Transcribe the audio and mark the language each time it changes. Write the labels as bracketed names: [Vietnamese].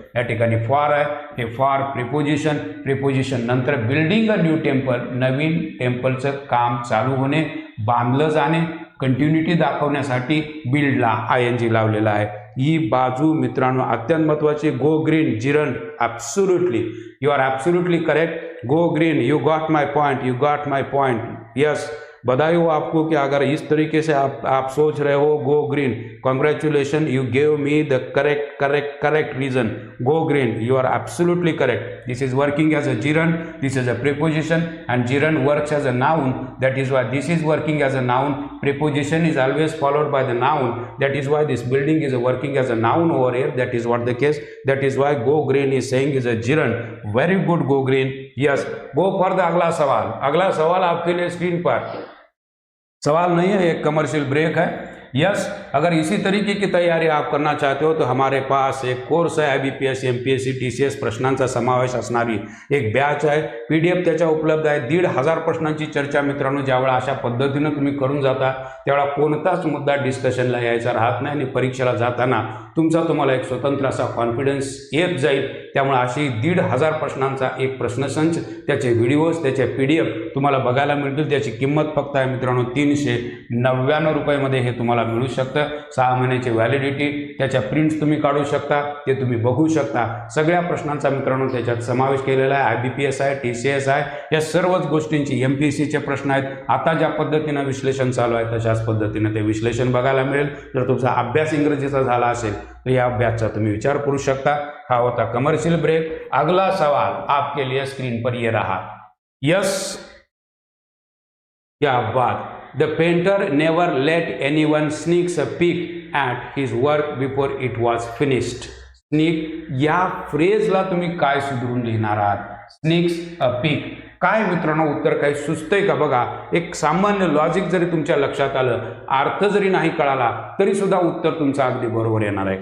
[Marathi] या ठिकाणी फॉर आहे, हे फॉर प्रिपोजिशन, प्रिपोजिशन नंतर बिल्डिंग अ न्यू टेम्पल, नवीन टेम्पलचं काम चालू होणे, बांधलं जाणे, कंटिन्युटी दाखवण्यासाठी बिल्डला ING लावलेला आहे। ही बाजू मित्रांनो अत्यंत महत्त्वाची। [English] Go green जिरण, absolutely you are absolutely correct. Go green, you got my point, you got my point. Yes, [Hindi] बधाई हो आपको कि अगर इस तरीके से आप सोच रहे हो [English] Go green, congratulation, you gave me the correct reason. Go green, you are absolutely correct. This is working as a gerund, this is a preposition and gerund works as a noun, that is why this is working as a noun। preposition is always followed by the noun, that is why this building is working as a noun over here, that is what the case, that is why go green is saying is a gerund. very good go green। yes, go for the अगला सवाल। [Hindi] अगला सवाल आपके लिए screen पर सवाल नहीं है, एक कमर्शियल ब्रेक है। यस, अगर इसी तरीके की तैयारी आप करना चाहते हो तो हमारे पास एक कोर्स है IBPS MPSC TCS [Marathi] प्रश्नांचा समावेश असणारी एक बॅच आहे, PDF त्याच्या उपलब्ध आहे। 1,500 प्रश्नांची चर्चा मित्रांनो ज्यावेळा अशा पद्धतीनं तुम्ही करून जाता त्यावेळा कोणताच मुद्दा डिस्कशनला यायचा राहत नाही आणि परीक्षेला जाताना तुम्हाला एक स्वतंत्र असा कॉन्फिडन्स येत जाईल। त्यामुळे अशी 1,500 प्रश्नांचा एक प्रश्नसंच, त्याचे व्हिडिओज, त्याचे PDF तुम्हाला बघायला मिळतील। त्याची किंमत फक्त आहे मित्रांनो 399 रुपयामध्ये हे तुम्हाला मिळू शकतं। 6 महिन्याची व्हॅलिडिटी, त्याच्या प्रिंट्स तुम्ही काढू शकता, ते तुम्ही बघू शकता। सगळ्या प्रश्नांचा मित्रांनो त्याच्यात समावेश केलेला आहे। IBPS आहे, TCS आहे, या सर्वच गोष्टींची MPSCचे प्रश्न आहेत। आता ज्या पद्धतीनं विश्लेषण चालू आहे तशाच पद्धतीनं ते विश्लेषण बघायला मिळेल। जर तुमचा अभ्यास इंग्रजीचा झाला असेल तो या अभ्यासचा तुम्ही विचार करू शकता। हा होता कमर्शियल ब्रेक। [Hindi] अगला सवाल आपके लिए स्क्रीन पर ये रहा। यस, क्या बात। [English] The painter never let anyone sneaks a peek at his work before it was finished. [Marathi] Sneak या फ्रेजला तुम्ही काय सुधरून लिहिणार आहात? स्नीक्स अ पीक, काय मित्रांनो उत्तर काही सुचतंय का बघा। एक सामान्य लॉजिक जरी तुमच्या लक्षात आलं, अर्थ जरी नाही कळाला तरी सुद्धा उत्तर तुमचं अगदी बरोबर येणार आहे।